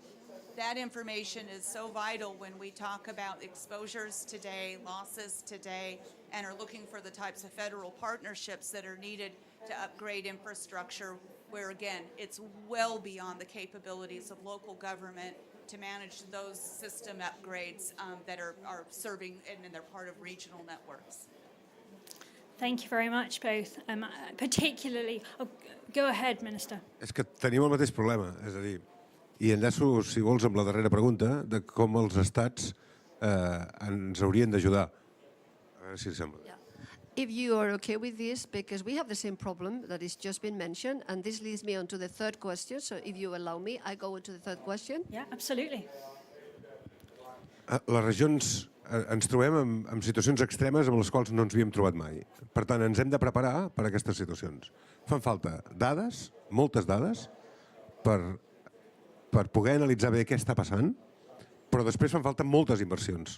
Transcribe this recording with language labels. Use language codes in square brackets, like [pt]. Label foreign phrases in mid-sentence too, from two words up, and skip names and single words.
[en] That information is so vital when we talk about exposures today, losses today, and are looking for the types of federal partnerships that are needed to upgrade infrastructure, where again, it's well beyond the capabilities of local government to manage those system upgrades that are serving and they're part of regional networks. Thank you very much, both. Particularly, go ahead, Minister. [ca] És que tenim el mateix problema, és a dir, i enllaço, si vols, amb la darrera pregunta, de com els estats ens haurien d'ajudar. A veure si sembla. [en] Yeah. If you are okay with this, because we have the same problem that has just been mentioned, and this leads me on to the third question. So if you allow me, I go into the third question. Yeah, absolutely. [ca] Les regions ens trobem en situacions extremes amb les quals no ens havíem trobat mai. Per tant, ens hem de preparar per a aquestes situacions. Fan falta dades, moltes dades, per poder analitzar bé què està passant, però després fan falta moltes inversions.